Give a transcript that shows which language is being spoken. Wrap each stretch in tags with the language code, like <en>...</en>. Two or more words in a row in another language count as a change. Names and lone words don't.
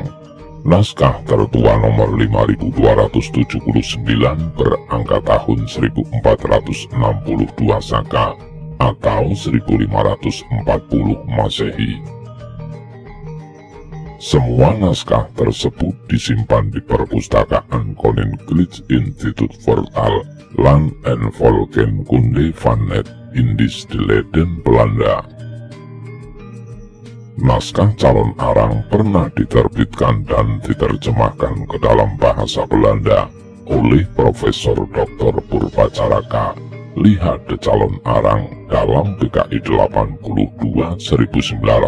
<id>Naskah tertua nomor 5279 berangka tahun 1462 Saka atau 1540 Masehi. Semua naskah tersebut disimpan di perpustakaan Koninklijke Instituut voor Taal, Land en Volkenkunde van het Indisch de Leiden, Belanda. Naskah Calon Arang pernah diterbitkan dan diterjemahkan ke dalam bahasa Belanda oleh Profesor Dr. Purbacaraka. Lihat The Calon Arang dalam PKI 82 1926.</id>